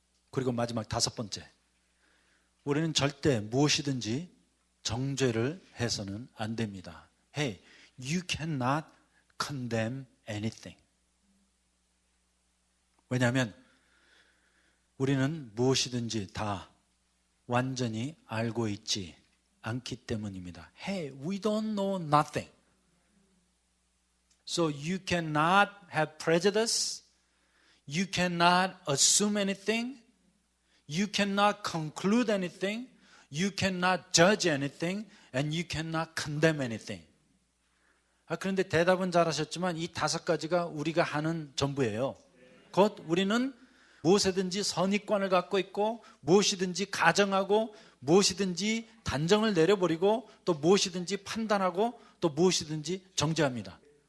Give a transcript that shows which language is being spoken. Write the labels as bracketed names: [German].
[Korean] 그리고 마지막 다섯 번째, 우리는 절대 무엇이든지 정죄를 해서는 안 됩니다. [English] Hey, you cannot condemn anything. [Korean] 왜냐하면 우리는 무엇이든지 다 완전히 알고 있지 않기 때문입니다. [English] Hey, we don't know nothing. So you cannot have prejudice. You cannot assume anything. You cannot conclude anything. You cannot judge anything. And you cannot condemn anything. [Korean] 그런데 대답은 잘하셨지만 이 다섯 가지가 우리가 하는 전부예요. 곧 우리는 무엇이든지 선입관을 갖고 있고 무엇이든지 가정하고 무엇이든지 단정을 내려버리고 또 무엇이든지 판단하고 또 무엇이든지 정죄합니다.